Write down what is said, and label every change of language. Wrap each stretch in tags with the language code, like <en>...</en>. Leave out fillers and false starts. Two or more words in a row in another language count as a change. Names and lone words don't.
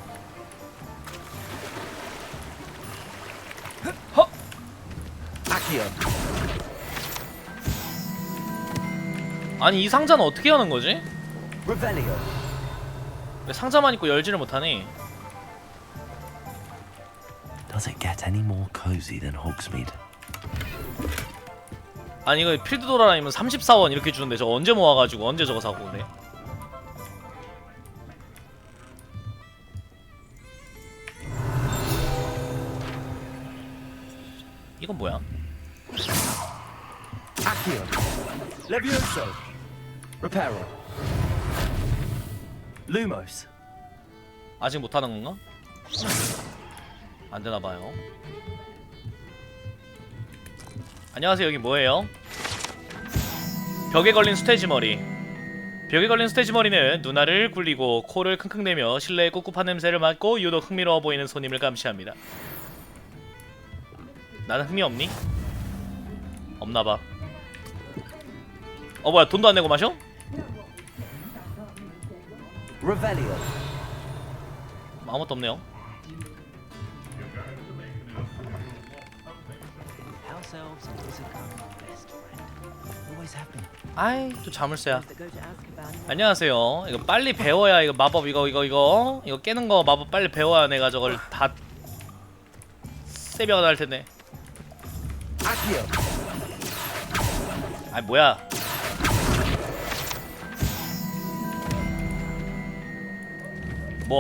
<ko>허! Accio. 아니 이 상자는 어떻게 여는 거지? Revelio. 왜 상자만 있고 열지를 못하니?</ko> <en>Does it get any more cozy than Hogsmeade?</en> <ko>아니 이거 필드 돌아다니면 34원 이렇게 주는데 저거 언제 모아가지고 언제 저거 사고 그래? 이건 뭐야? Accio. Levioso. Reparo. Lumos. 아직 못하는 건가? 안 되나봐요. 안녕하세요. 여기 뭐예요? 벽에 걸린 스테지머리. 벽에 걸린 스테지머리는 눈알을 굴리고 코를 킁킁대며 실내의 꿉꿉한 냄새를 맡고 유독 흥미로워 보이는 손님을 감시합니다. 나는 흥미 없니? 없나봐. 뭐야 돈도 안 내고 마셔? Revelio. 아무것도 없네요.</ko> <en>House elves and wizard come best friend. Always have been.</en> <ko>아이 또 자물쇠야. 안녕하세요. 이거 빨리 배워야 이거 마법 이거 깨는 거 마법 빨리 배워야 내가 저걸 다 세배가 날 텐데. Accio. 아 뭐야? 뭐</ko>